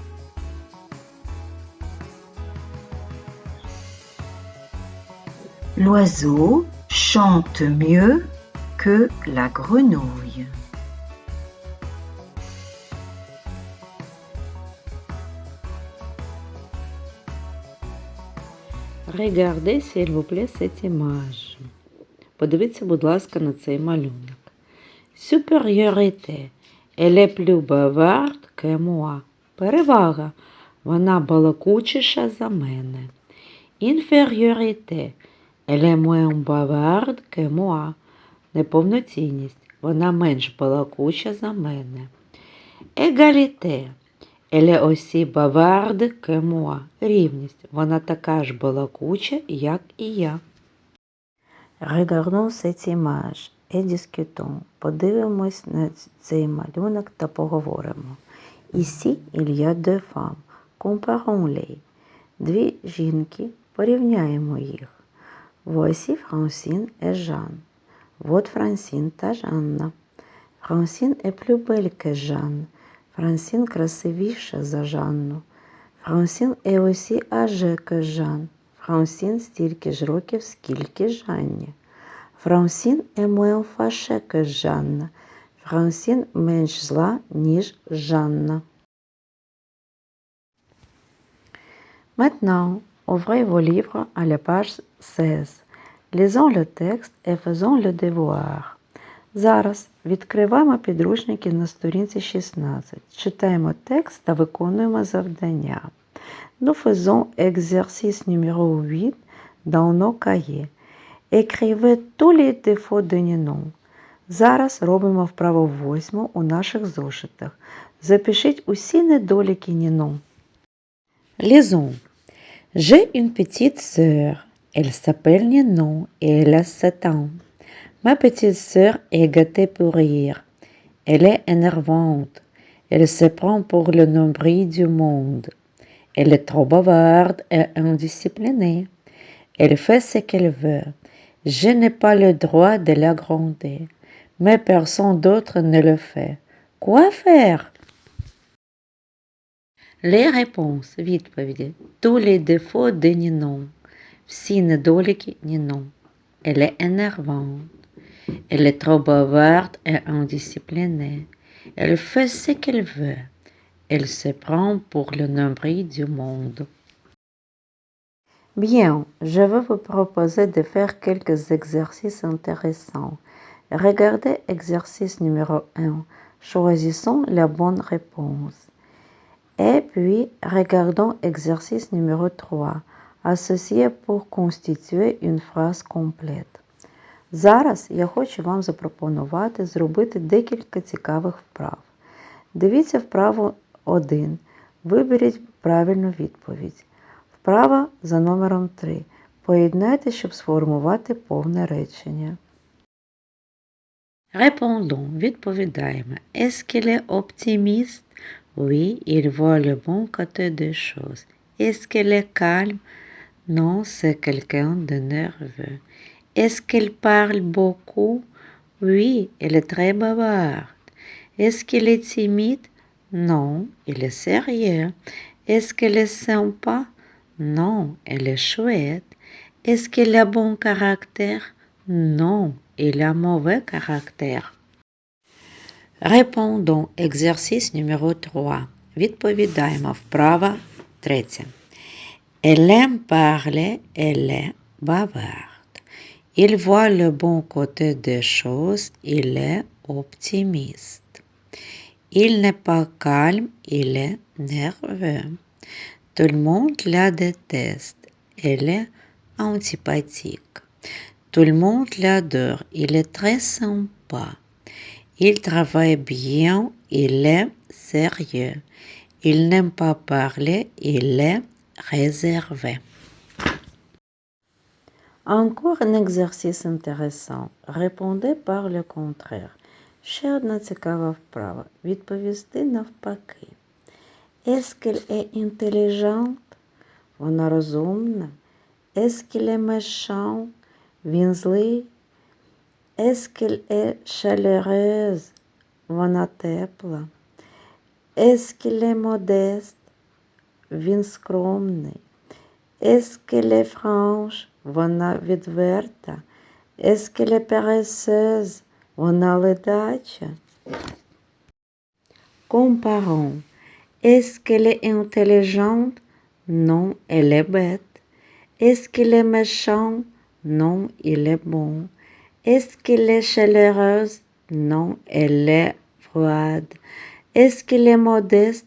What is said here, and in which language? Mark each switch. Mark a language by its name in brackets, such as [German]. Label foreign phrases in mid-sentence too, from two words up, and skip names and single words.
[French] L'oiseau chante mieux que la grenouille. Regardez, s'il vous plaît, cette image. [Ukrainian] Подивіться, будь ласка, на цей малюнок. [French] Supériorité. Elle est plus bavarde que moi. [Ukrainian] Перевага. Вона балакучіша за мене. [French] Infériorité. Elle est moins bavarde que moi. [Ukrainian] Неповноцінність. Вона менш балакуча за мене. [French] Égalité. Elle est aussi bavarde que moi. [Ukrainian] Рівність. Вона така ж балакуча, як і я. [French] Regardons cette image et discutons. [Ukrainian] Подивимось на цей малюнок та поговоримо. [French] Ici, il y a deux femmes. Comparons-les. [Ukrainian] Дві жінки. Порівняємо їх. [French] Voici Francine et Jeanne. [Ukrainian] Вот Francine та Жанна. [French] Francine est plus belle que Jeanne. [Ukrainian] Francine красивіша за Жанну. [French] Francine est aussi âgée que Jeanne. [Ukrainian] Francine стільки ж років, скільки Жанні. [French] Francine est moins fâchée que Jeanne. [Ukrainian] Francine менш зла, ніж Жанна. [French] Maintenant, ouvrez vos livres à la page 16. Lisons le texte et faisons le devoir. [Ukrainian] Зараз відкриваємо підручники на сторінці 16. Читаємо текст та виконуємо завдання. [French] Nous faisons exercice numéro 8 dans nos cahiers. Écrivez tous les défauts de Ninon. [Ukrainian] Зараз робимо вправу 8 у наших зошитах. Запишіть усі недоліки Ninon. Lisons. [French] J'ai une petite sœur. Elle s'appelle Ninon et elle a 7 ans. Ma petite sœur est gâtée pour rire. Elle est énervante. Elle se prend pour le nombril du monde. Elle est trop bavarde et indisciplinée. Elle fait ce qu'elle veut. Je n'ai pas le droit de la gronder, mais personne d'autre ne le fait. Quoi faire? Les réponses. Відповіді. Tous les défauts de Ninon. [Ukrainian] Всі недоліки Ninon. [French] Elle est énervante. Elle est trop bavarde et indisciplinée. Elle fait ce qu'elle veut. Elle se prend pour le nombril du monde. Bien, je vais vous proposer de faire quelques exercices intéressants. Regardez exercice numéro 1. Choisissons la bonne réponse. Et puis, regardons exercice numéro 3. Associez pour constituer une phrase complète. [Ukrainian] Зараз я хочу вам запропонувати зробити декілька цікавих вправ. Дивіться вправу 1. Виберіть правильну відповідь. Вправа за номером 3. Поєднайте, щоб сформувати повне речення. [French] Répondons. Відповідаємо. Est-ce qu'il est optimiste? Oui, il voit le bon côté des choses. Est-ce qu'elle est calme? Non, c'est quelqu'un de nerveux. Est-ce qu'elle parle beaucoup? Oui, elle est très bavarde. Est-ce qu'il est timide? Non, il est sérieux. Est-ce qu'elle est sympa? Non, elle est chouette. Est-ce qu'elle a bon caractère? Non, il a mauvais caractère. Répondons. Exercice numéro 3. [Ukrainian] Відповідаємо. Вправа 3. [French] Elle aime parler, elle est bavarde. Il voit le bon côté des choses, il est optimiste. Il n'est pas calme, il est nerveux. Tout le monde la déteste. Elle est antipathique. Tout le monde l'adore. Il est très sympa. Il travaille bien. Il est sérieux. Il n'aime pas parler. Il est réservé. Encore un exercice intéressant. Répondez par le contraire. [Ukrainian] Ще одна цікава вправа. Відповісти навпаки. [French] Est-ce qu'elle est intelligente? [Ukrainian] Вона розумна. [French] Est-ce qu'il est méchant? [Ukrainian] Він злий. [French] Est-ce qu'elle est chaleureuse? [Ukrainian] Вона тепла. [French] Est-ce qu'il est modeste? [Ukrainian] Він скромний. [French] Est-ce qu'elle est franche? [Ukrainian] Вона відверта. [French] Est-ce qu'elle est paresseuse? [Ukrainian] Вона ледача. [French] Comparons. Est-ce qu'elle est intelligente? Non, elle est bête. Est-ce qu'il est méchant? Non, il est bon. Est-ce qu'elle est chaleureuse? Non, elle est froide. Est-ce qu'il est modeste?